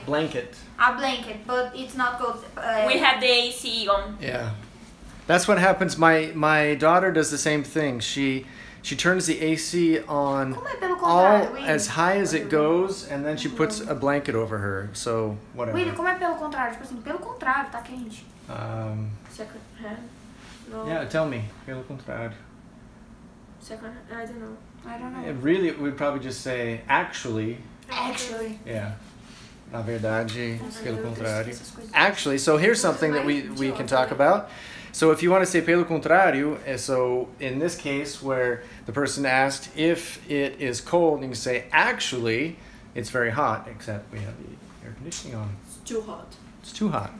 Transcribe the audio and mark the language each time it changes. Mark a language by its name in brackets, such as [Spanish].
[English] Blanket. A blanket, but it's not good. We have the AC on. Yeah. That's what happens. My daughter does the same thing. She turns the AC on [Portuguese] Como é pelo [English] all [Portuguese] contrário, Willy? [English] as high as it goes, and then she puts a blanket over her. So whatever. [Portuguese] Willy, como é pelo contrário? Tipo assim, pelo contrário, tá quente. [English] Second hand? No. Yeah, tell me. [Portuguese] Pelo contrário. [English] Second hand? I don't know. I don't know. It really, we'd probably just say actually. Actually. Yeah. [Portuguese] Na verdade, pelo contrário. Essas coisas. [English] Actually, so here's something that we can talk about. So if you want to say [Portuguese] pelo contrário, [English] so in this case where the person asked if it is cold, you can say actually it's very hot, except we have the air conditioning on. It's too hot. It's too hot.